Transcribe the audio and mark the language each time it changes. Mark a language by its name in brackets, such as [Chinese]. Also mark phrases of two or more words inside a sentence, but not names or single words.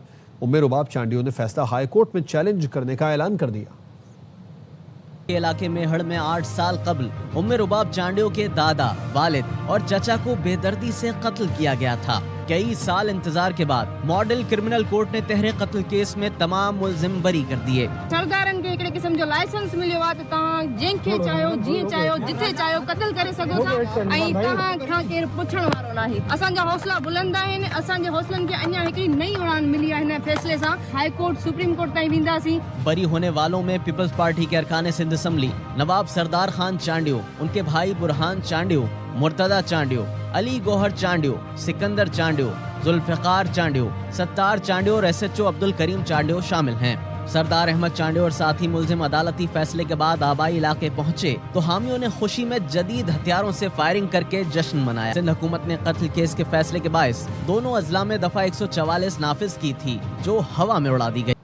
[Urdu] ام رباب چانڈیو نے فیصلہ [English] high court [Urdu] میں چیلنج کرنے کا اعلان کر دیا. علاقے میں ہڑ میں 8 سال قبل ام رباب چانڈیو کے دادا، والد اور چچا کو بے دردی سے قتل کیا گیا تھا. کئی سال انتظار کے بعد [English] model criminal court [Urdu] نے تہرے قتل کیس میں تمام ملزم بری کر دیے. [Sindhi] सरदारन के हिकिड़े क़िस्म जो लाइसेंस मिलियो आहे त तव्हां जंहिंखे चाहियो जीअं चाहियो जिथे चाहियो कत्ल करे सघो था ऐं तव्हां खां केरु पुछण वारो नाहे। असांजा हौसला बुलंद आहिनि। असांजे हौसलनि खे अञा हिकिड़ी नई उड़ान मिली आहे हिन फैसले सां। [English] high court supreme court [Sindhi] ताईं वेंदासीं। [Urdu] بری ہونے والوں میں پیپلز پارٹی کے ارکان سندھ اسمبلی نواب سردار خان چانڈیو، ان کے بھائی برہان چانڈیو، مرتضیٰ چانڈیو، علی گوہر چانڈیو، سکندر چانڈیو، ذوالفقار چانڈیو، ستار چانڈیو اور SHO عبدالکریم چانڈیو شامل ہیں. سردار احمد چانڈیو اور ساتھی ملزم عدالتی فیصلے کے بعد آبائی علاقے پہنچے تو حامیوں نے خوشی میں جدید ہتھیاروں سے فائرنگ کرکے جشن منایا. سندھ حکومت نے قتل کیس کے فیصلے کے باعث دونوں اضلاع میں دفعہ 144 نافذ کی تھی جو ہوا میں اڑا دی گئی.